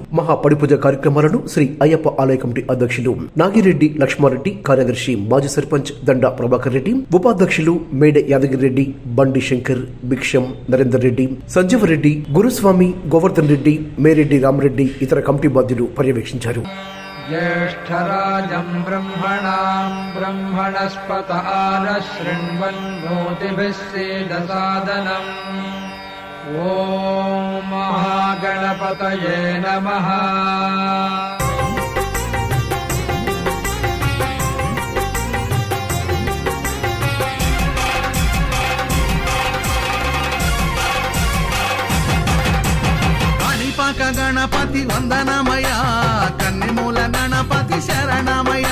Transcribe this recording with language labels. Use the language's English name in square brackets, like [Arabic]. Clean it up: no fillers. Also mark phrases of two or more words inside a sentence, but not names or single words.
[Telugu] మహాపడిపూజ కార్యక్రమాలను శ్రీ అయ్యప్ప ఆలయ కమిటీ అధ్యక్షులు నాగిరెడ్డి లక్ష్మారెడ్డి, కార్యదర్శి మాజీ సర్పంచ్ దండ ప్రభాకర్ రెడ్డి, ఉపాధ్యక్షులు మేడే యాదగిరి రెడ్డి, బండి శంకర్, భిక్షం, నరేందర్ రెడ్డి, సంజీవరెడ్డి, గురుస్వామి, గోవర్ధన్ రెడ్డి, మేరెడ్డి రామరెడ్డి ఇతర కమిటీ బాధ్యులు పర్యవేక్షించారు. [Sanskrit] ज्येष्ठराजं ब्रह्मणां ब्रह्मणस्पत आनशृण्वन्नोतिभिः सीदसादनम्। ॐ महागणपतये नमः। [Telugu] గణపతి వందనమయ, కన్నిమూల గణపతి శరణమయ.